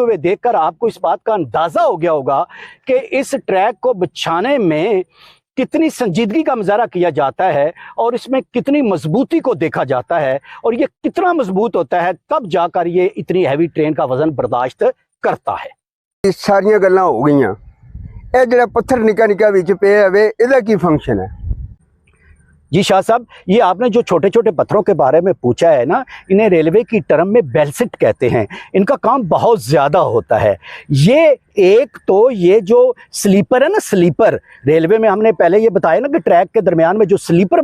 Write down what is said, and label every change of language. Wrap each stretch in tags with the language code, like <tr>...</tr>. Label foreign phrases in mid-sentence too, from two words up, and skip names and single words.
<hi>हुए देखकर आपको इस बात का अंदाज़ा हो गया होगा कि इस ट्रैक को बिछाने में कितनी संजीदगी का मुजाहरा किया जाता है, और इसमें कितनी मजबूती को देखा जाता है, और ये कितना मजबूत होता है, तब जाकर ये इतनी हैवी ट्रेन का वज़न बर्दाश्त करता है।</hi> <pa>ਯੇ ਸਾਰੀਆਂ ਗੱਲਾਂ ਹੋ ਗਈਆਂ, ਇਹ ਜਿਹੜਾ ਪੱਥਰ ਨਿੱਕਾ ਨਿੱਕਾ ਵਿੱਚ ਪਿਆ ਹੈ ਇਹਦਾ ਕੀ ਫੰਕਸ਼ਨ ਹੈ?</pa> <hi>जी शाह साहब, ये आपने जो छोटे छोटे पत्थरों के बारे में पूछा है ना, इन्हें रेलवे की टर्म में बेलसिट कहते हैं। इनका काम बहुत ज़्यादा होता है। ये एक तो ये जो स्लीपर है ना, स्लीपर रेलवे में हमने पहले ये बताया ना कि ट्रैक के दरमियान में जो स्लीपर</hi>